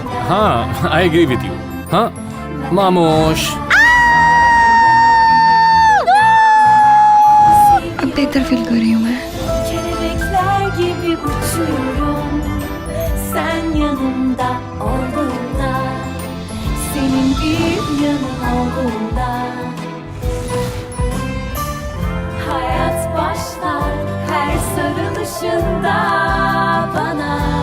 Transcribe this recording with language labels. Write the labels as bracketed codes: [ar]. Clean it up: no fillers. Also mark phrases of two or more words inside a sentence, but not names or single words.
[en] हाँ, I agree with you. हाँ मामोश, [hi] अब बेहतर फील कर रही हूँ मैं। [tr] Kelebekler gibi uçuyorum. Sen yanımda olduğunda, senin bir yanın olduğunda, hayat başlar her sarılışında bana.